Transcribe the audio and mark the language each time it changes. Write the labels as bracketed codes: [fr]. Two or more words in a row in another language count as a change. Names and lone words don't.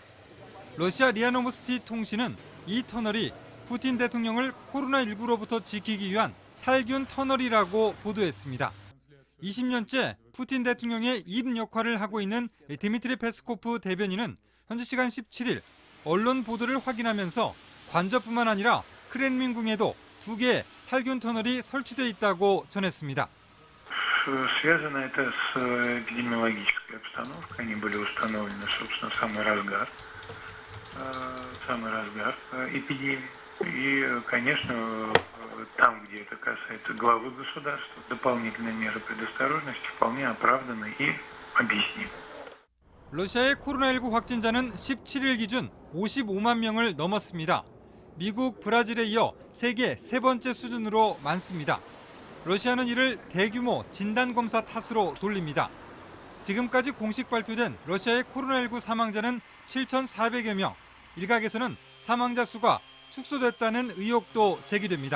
[ko] 러시아 리아 노보스티 통신은 이 터널이 푸틴 대통령을 코로나19로부터 지키기 위한 살균 터널이라고 보도했습니다. 20년째 푸틴 대통령의 입 역할을 하고 있는 드미트리 페스코프 대변인은 현지 시간 17일 언론 보도를 확인하면서 관저뿐만 아니라 크렘린궁에도 2개의 살균 터널이 설치돼 있다고 전했습니다. [ru] Связано это с эпидемиологической обстановкой. Они были установлены, собственно, в самый разгар эпидемии. И, конечно, там, где это касается главы государства, дополнительные меры предосторожности вполне оправданы и объяснимы. [ko] 러시아의 코로나19 확진자는 17일 기준 55만 명을 넘었습니다. 미국, 브라질에 이어 세계 3번째 수준으로 많습니다. 러시아는 이를 대규모 진단검사 탓으로 돌립니다. 지금까지 공식 발표된 러시아의 코로나19 사망자는 7,400여 명, 일각에서는 사망자 수가 축소됐다는 의혹도 제기됩니다.